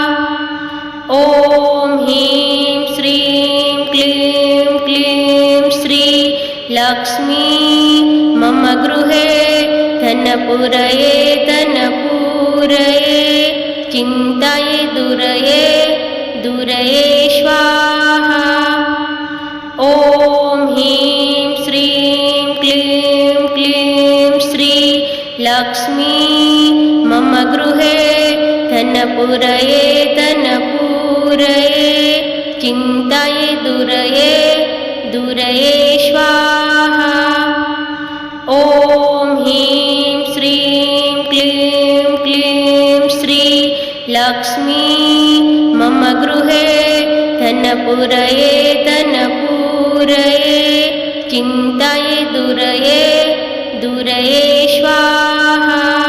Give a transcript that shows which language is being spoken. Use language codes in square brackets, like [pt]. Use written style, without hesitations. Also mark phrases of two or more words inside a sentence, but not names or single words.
[sa] ઓમ હ્રીમ શ્રીમ ક્લીમ ક્લીમ શ્રી લક્ષ્મી મમ ગૃહે ધનપુરયે ધનપુરયે ચિંતાયે દુરયે સ્વાહા. ઓમ હ્રીમ શ્રીમ ક્લીમ ક્લીમ શ્રી લક્ષ્મી મમ ગૃહે धनपूरये धनपूरये चिन्ताये दूरये दूरये स्वाहा। ॐ ह्रीं श्रीं क्लीं क्लीं श्री लक्ष्मी मम गृहे धनपूरये धनपूरये चिन्ताये दूरये दूरये स्वाहा।